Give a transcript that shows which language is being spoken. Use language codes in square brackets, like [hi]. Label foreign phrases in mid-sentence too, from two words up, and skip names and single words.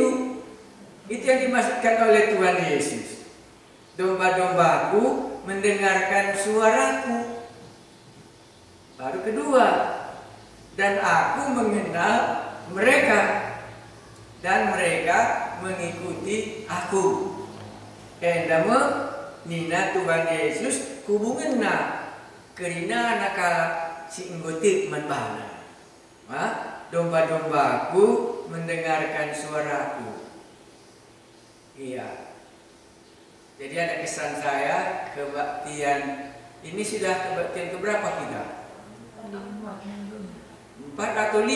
[id] Itu yang dimaksudkan oleh Tuhan Yesus. Domba-dombaku mendengarkan suaraku. Baru kedua, dan aku mengenal mereka dan mereka mengikuti aku. [btx] Endama nina Tuhan Yesus hubunganna kerina nakala si inggotik manbana. [id] Domba-dombaku mendengarkan suaraku. Iya. Jadi ada kesan saya kebaktian ini sudah kebaktian keberapa kita? 4 atau 5?